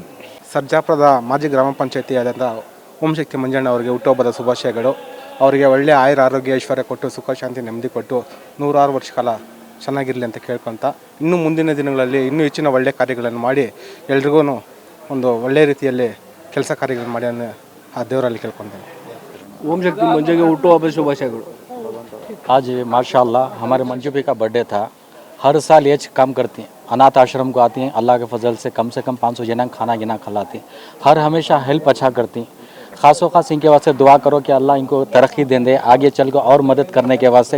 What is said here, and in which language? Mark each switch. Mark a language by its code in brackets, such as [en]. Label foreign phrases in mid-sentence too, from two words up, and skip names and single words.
[kn] ಸರ್ಜಾಪುರದ ಮಾಜಿ ಗ್ರಾಮ ಪಂಚಾಯತಿ ಆದಂಥ ಓಂ ಶಕ್ತಿ ಮಂಜಣ್ಣ ಅವರಿಗೆ ಹುಟ್ಟುಹಬ್ಬದ ಶುಭಾಶಯಗಳು. ಅವರಿಗೆ ಒಳ್ಳೆಯ ಆರೋಗ್ಯ ಐಶ್ವರ್ಯ ಕೊಟ್ಟು ಸುಖ ಶಾಂತಿ ನೆಮ್ಮದಿ ಕೊಟ್ಟು 106 ವರ್ಷ ಕಾಲ ಚೆನ್ನಾಗಿರಲಿ ಅಂತ ಕೇಳ್ಕೊತ ಇನ್ನೂ ಮುಂದಿನ ದಿನಗಳಲ್ಲಿ ಇನ್ನೂ ಹೆಚ್ಚಿನ ಒಳ್ಳೆಯ ಕಾರ್ಯಗಳನ್ನು ಮಾಡಿ ಎಲ್ರಿಗೂ ಒಂದು ಒಳ್ಳೆಯ ರೀತಿಯಲ್ಲಿ ಕೆಲಸ ಕಾರ್ಯಗಳನ್ನು ಮಾಡಿ ಅನ್ನೋ ಆ ದೇವರಲ್ಲಿ ಕೇಳ್ಕೊತೇನೆ. [hi] ओम शक्ति मंजू के [kn] ಹುಟ್ಟುಹಬ್ಬದ ಶುಭಾಶಯಗಳು. [hi] आज माशाल्लाह हमारे मंजू भाई का बर्थडे था. हर साल ये काम करती हैं, अनाथ आश्रम को आती हैं, अल्लाह के फजल से कम 500 जना खाना गिना खिलाती हैं. हर हमेशा हेल्प अच्छा करती हैं. खासों खास इनके वास्ते दुआ करो कि अल्लाह इनको तरक्की दे दे, आगे चल कर और मदद करने के वास्ते.